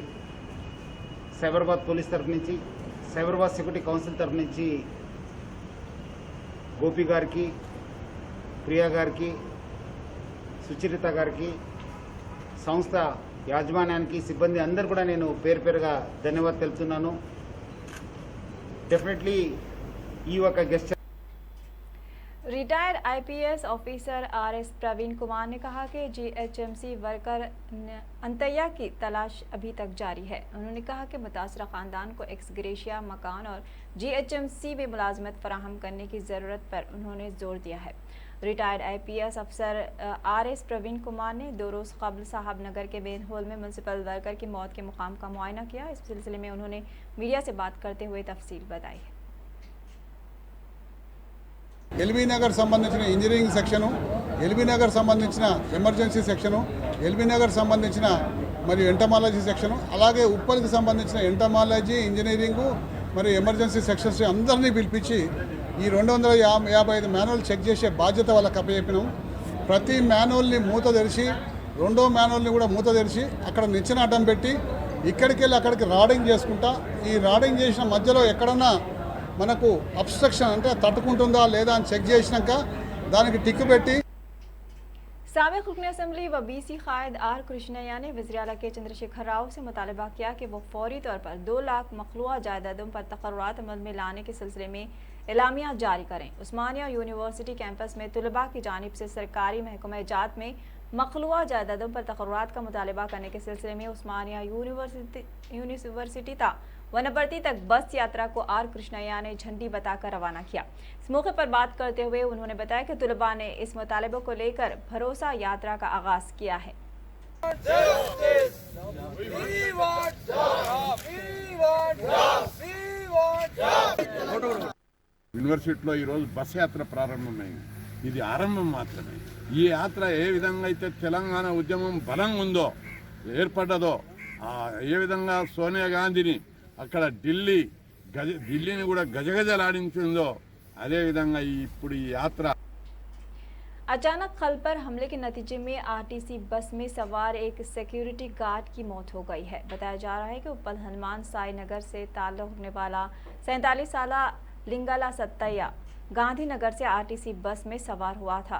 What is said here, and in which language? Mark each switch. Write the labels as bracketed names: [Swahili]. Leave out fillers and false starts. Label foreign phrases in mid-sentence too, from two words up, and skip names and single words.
[Telugu] సైబరాబాద్ పోలీస్ తరఫు నుంచి, సైబరాబాద్ సెక్యూరిటీ కౌన్సిల్ తరఫు నుంచి గోపి గారికి, ప్రియా గారికి, సుచరిత గారికి, సంస్థ యాజమాన్యానికి, సిబ్బంది అందరూ కూడా నేను పేరు పేరుగా ధన్యవాదాలు తెలుపుతున్నాను. డెఫినెట్లీ ఈ ఒక గెస్ట్ [English] retired IPS officer [Urdu] آر ایس پروین کمار نے کہا کہ [English] GHMC worker [Urdu] انتیا کی تلاش ابھی تک جاری ہے. انہوں نے کہا کہ متاثرہ خاندان کو [English] ex gratia [Urdu] مکان اور جی ایچ ایم سی میں ملازمت فراہم کرنے کی ضرورت پر انہوں نے زور دیا ہے. [English] retired IPS [Urdu] افسر آر ایس پروین کمار نے 2 روز قبل صاحب نگر کے بین ہال میں [English] municipal worker [Urdu] کی موت کے مقام کا معائنہ کیا. اس سلسلے میں انہوں نے میڈیا سے بات کرتے ہوئے تفصیل بتائی ہے. [Telugu] ఎల్బీ నగర్ సంబంధించిన [English] engineering section, [Telugu] ఎల్బీ నగర్ సంబంధించిన [English] emergency section, [Telugu] ఎల్బీ నగర్ సంబంధించిన మరియు [English] entomology section, [Telugu] అలాగే ఉప్పల్కి సంబంధించిన ఎంటమాలజీ, ఇంజనీరింగు మరియు [English] emergency sections [Telugu] అందరినీ పిలిపించి ఈ 255 [English] manual check [Telugu] చేసే బాధ్యత వాళ్ళకి అప్పచెప్పినాం. ప్రతి మాన్యువల్ని మూత తెరిచి, రెండో మాన్యువల్ని కూడా మూత తెరిచి అక్కడ నిచ్చెన అడ్డం పెట్టి ఇక్కడికి వెళ్ళి అక్కడికి రాడింగ్ చేసుకుంటా, ఈ రాడింగ్ చేసిన మధ్యలో ఎక్కడన్నా మనకు అబ్స్ట్రక్షన్ అంటే తట్టుకుంటుందా లేదా అని చెక్ చేసినాక దానికి టిక్ పెట్టి [Urdu] سابق رکن اسمبلی و بی سی قائد آر کرشنیا نے وزیر اعلیٰ کے چندرشیکھر راؤ سے مطالبہ کیا کہ وہ فوری طور پر 2 لاکھ مخلوعہ جائیدادوں پر تقررات عمل میں لانے کے سلسلے میں اعلامیہ جاری کریں. عثمانیہ یونیورسٹی کیمپس میں طلبہ کی جانب سے سرکاری محکمہ جات میں مخلوعہ جائیدادوں پر تقررات کا مطالبہ کرنے کے سلسلے میں عثمانیہ یونیورسٹی تا ونپرتی تک بس یاترا کو آر کرشنیا نے جھنڈی بتاکر روانہ کیا. اس موقع پر بات کرتے ہوئے انہوں نے بتایا کہ طلبہ نے اس مطالبے کو لے کر بھروسہ یاترا کا آغاز کیا ہے. [Telugu] యూనివర్సిటీలో ఈరోజు బస్ యాత్ర ప్రారంభమైంది. ఇది ఆరంభం మాత్రమే. ఈ యాత్ర ఏ విధంగా అయితే తెలంగాణ ఉద్యమం బలంగా ఉందో, ఏర్పడ్డదో, ఏ విధంగా సోనియా గాంధీని అక్కడ ఢిల్లీని కూడా గజగజలాడించిందో అదే విధంగా ఇప్పుడు ఈ యాత్ర [Urdu] اچانک خل پر حملے کے نتیجے میں [English] RTC bus [Urdu] میں سوار ایک [English] security guard [Urdu] کی موت ہو گئی ہے. بتایا جا رہا ہے کہ اپل ہنومان سائی نگر سے تعلق رکھنے والا 47 سالہ لنگالا ستیا گاندھی نگر سے [English] RTC bus [Urdu] میں سوار ہوا تھا.